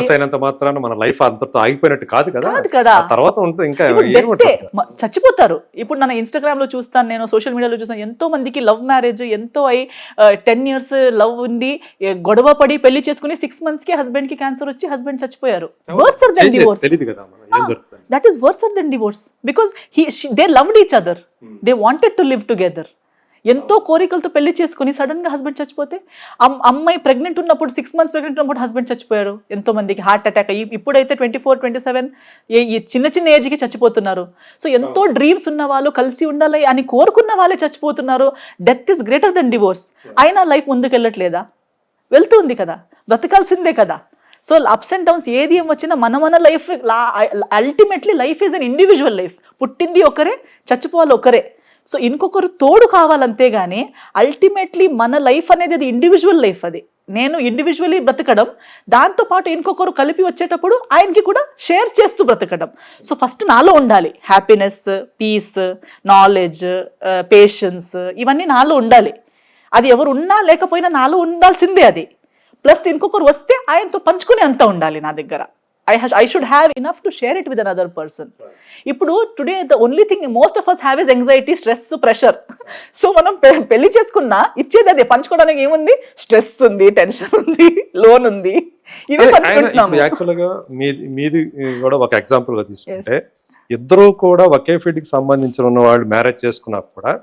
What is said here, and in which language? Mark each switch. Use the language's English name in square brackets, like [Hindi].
[Telugu] అయినంత మాత్రాన మన లైఫ్ అంతతో ఆగిపోయినట్టు కాదు కదా. తర్వాత ఉంటుంది, ఇంకా చచ్చిపోతారు. ఇప్పుడు నా ఇన్స్టాగ్రామ్ లో చూస్తాను, నేను సోషల్ మీడియాలో చూస్తాను, ఎంతో మందికి లవ్ మ్యారేజ్ ఎంతో 10 years లవ్ ఉండి గొడవ పడి పెళ్లి చేసుకుని 6 months కి హస్బెండ్ కి క్యాన్సర్ వచ్చి హస్బెండ్ చచ్చిపోయారు. [English] Worser than divorce. That is worse than divorce because they loved each other. They wanted to live together. [Telugu] ఎంతో కోరికలతో పెళ్లి చేసుకుని సడన్ గా హస్బెండ్ చచ్చిపోతే, అమ్మాయి ప్రెగ్నెంట్ ఉన్నప్పుడు 6 months ప్రెగ్నెంట్ ఉన్నప్పుడు హస్బెండ్ చచ్చిపోయారు. ఎంతో మందికి హార్ట్ అటాక్ అయ్యి, ఇప్పుడైతే 24, 27 చిన్న ఏజ్ కి చచ్చిపోతున్నారు. సో ఎంతో డ్రీమ్స్ ఉన్న వాళ్ళు, కలిసి ఉండాలి అని కోరుకున్న వాళ్ళే చచ్చిపోతున్నారు. Death is greater than divorce. అయినా లైఫ్ ముందుకు వెళ్ళట్లేదా? వెళ్తుంది కదా, బ్రతకాల్సిందే కదా. [English] So ups and downs ఏది ఏం వచ్చినా మన life ultimately life is an individual life. [Telugu] పుట్టింది ఒకరే, చచ్చిపోవాలి ఒకరే. సో ఇంకొకరు తోడు కావాలంతే గానీ అల్టిమేట్లీ మన లైఫ్ అనేది అది ఇండివిజువల్ లైఫ్. అది నేను ఇండివిజువల్లీ బ్రతకడం, దాంతోపాటు ఇంకొకరు కలిపి వచ్చేటప్పుడు ఆయనకి కూడా షేర్ చేస్తూ బ్రతకడం. సో ఫస్ట్ నాలో ఉండాలి హ్యాపీనెస్, పీస్, నాలెడ్జ్, పేషెన్స్, ఇవన్నీ నాలో ఉండాలి. అది ఎవరు ఉన్నా లేకపోయినా నాలో ఉండాల్సిందే అది. ప్లస్ ఇంకొకరు వస్తే ఆయనతో పంచుకునే అంత ఉండాలి నా దగ్గర. [English] I should have enough to share it with another person. ఇప్పుడు today the only thing most of us have is anxiety, stress, pressure. [Telugu] So మనం పెళ్లి చేసుకున్నా ఇచ్చేది అదే, పంచుకోవడానికి ఏముంది, స్ట్రెస్ ఉంది, టెన్షన్ ఉంది, లోన్ ఉంది, ఇవే పంచుకుంటున్నాము. యాక్చువల్ గా మీది కూడా ఒక ఎగ్జాంపుల్ గా తీసుకుంటే ఇద్దరు కూడా ఒకే ఫీల్డ్ కి సంబంధించిన ఉన్న వాళ్ళు మ్యారేజ్ చేసుకున్నా కూడా